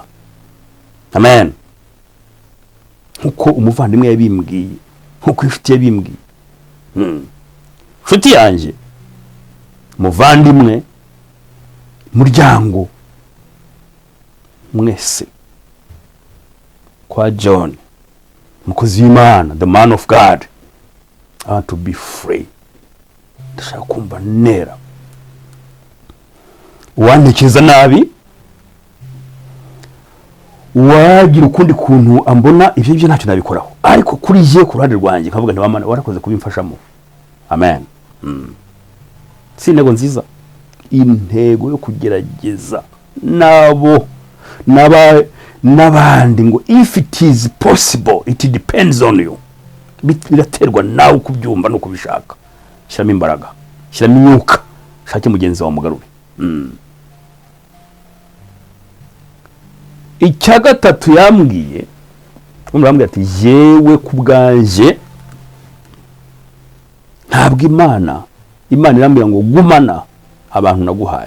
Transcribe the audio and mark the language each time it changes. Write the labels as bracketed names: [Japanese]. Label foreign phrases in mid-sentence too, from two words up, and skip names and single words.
[Kinyarwanda] Amen. Nkuko umuvandimwe yabimbwiye, nkuko inshuti yabimbwiye, inshuti yanjye, muvandimwe, muryango mwese, kwa John mukozi w'Imana, [English] the man of God, I want to be free. [Kinyarwanda] Ndashaka kumva nera. Uwantekereza nabi, wagira ukundi kuntu ambona, ibyo ntacyo nabikoraho, ariko kuri je ku ruhande rwanjye nkavuga nti Mana warakoze kubimfashamo. Amen. Si intego nziza, intego yo kugerageza n'abandi ngo [English] if it is possible, it depends on you. [Kinyarwanda] Biraterwa nawe kubyumva no kubishaka. Shyiramo imbaraga, shyiramo imyuka, shake mugenzi wa mugarure. Icya gatatu yambwiye, umurambwiye ati yewe kubwanje ntabwo Imana irambwira ngo gumana abantu naguhaye.